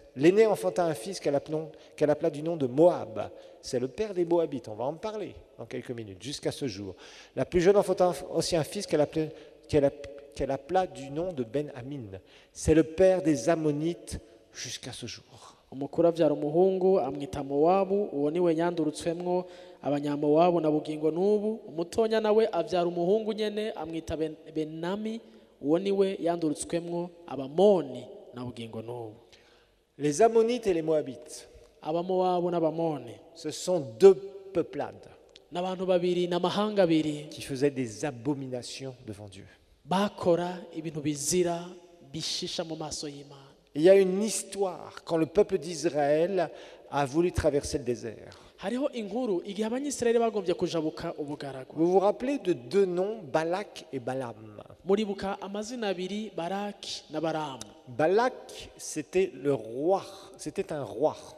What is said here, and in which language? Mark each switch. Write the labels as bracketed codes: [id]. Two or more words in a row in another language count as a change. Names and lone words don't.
[fr] L'aînée enfanta un fils qu'elle appela du nom de Moab. C'est le père des Moabites. On va en parler dans quelques minutes, jusqu'à ce jour. La plus jeune enfanta aussi un fils qu'elle appela du nom de Ben-Amin. C'est le père des Ammonites jusqu'à ce jour. [rn] Umukuru abyara umuhungu amwita Mowabu, uwo niwe yandurutswemwo abanyamowabu na bugingo n'ubu. Umutonya nawe abyara umuhungu nyene amwita Benami, uwo niwe yandurutswemwo abamoni na bugingo n'ubu. [fr] Les Ammonites et les Moabites, [rn] abamowabu n'abamoni, [fr] ce sont 2 peuplades [rn] n'abantu babiri n'amahanga abiri [fr] qui faisaient des abominations devant Dieu. [rn] Bakora ibintu bizira bishisha mu maso y'Imana. [fr] Il y a une histoire quand le peuple d'Israël a voulu traverser le désert. Vous vous rappelez de 2 noms, Balak et Balaam. Balak, c'était le roi, c'était un roi.